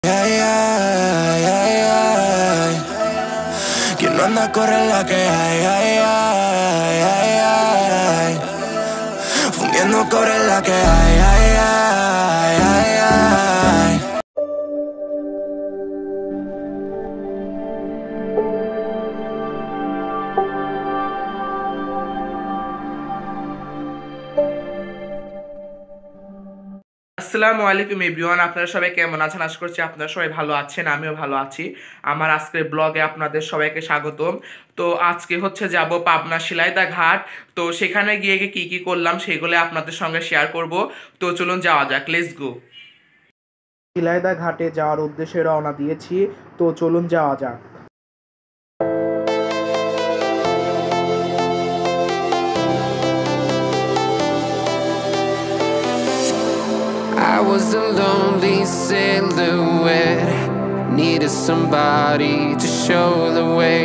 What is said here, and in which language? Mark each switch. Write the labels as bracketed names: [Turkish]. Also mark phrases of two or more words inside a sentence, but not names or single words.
[Spanish] Ay, ay, ay, ay. Quien no anda corre la que hay, ay, ay, ay, ay. Fundiendo cobre la que hay, ay, ay, ay, ay. [Arabic] السلام عليكم [Bangla] এভরিওয়ান, আপনারা সবাই কেমন আছেন? আশা করছি আপনারা সবাই ভালো আছেন, আমিও ভালো আছি। আমার আজকের ব্লগে আপনাদের সবাইকে স্বাগতম। তো আজকে হচ্ছে যাব পাবনা শিলাইদা ঘাট। তো সেখানে গিয়ে কি কি করলাম সেগুলো আপনাদের সঙ্গে শেয়ার করব। তো চলুন যাওয়া যাক, [English] let's go. [Bangla] শিলাইদা ঘাটে যাওয়ার উদ্দেশ্যে রওনা দিয়েছি, তো চলুন যাওয়া যাক। [English] I was a lonely silhouette, needed somebody to show the way.